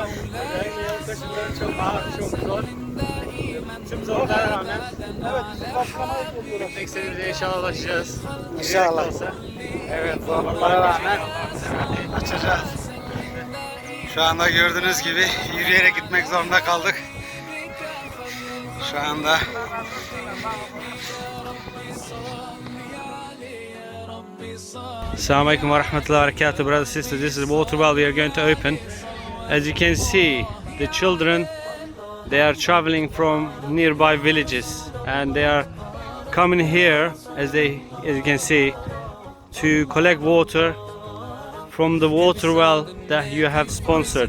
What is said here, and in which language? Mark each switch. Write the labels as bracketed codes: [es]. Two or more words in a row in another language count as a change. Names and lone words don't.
[tr] Çok ağır, çok zor. Tüm zorlara rağmen. Evet, bizim başlamaya geliyoruz. Eksenimize inşallah ulaşacağız. İnşallah. Evet, zorluklara rağmen açacağız. Şu anda gördüğünüz gibi yürüyerek gitmek zorunda kaldık. Şu anda [ar] السلام عليكم و رحمة الله و بركاته, [en] brothers and sisters. This is the water well we are going to open. As you can see, the children, they are traveling from nearby villages, and they are coming here, as you can see, to collect water from the water well that you have sponsored.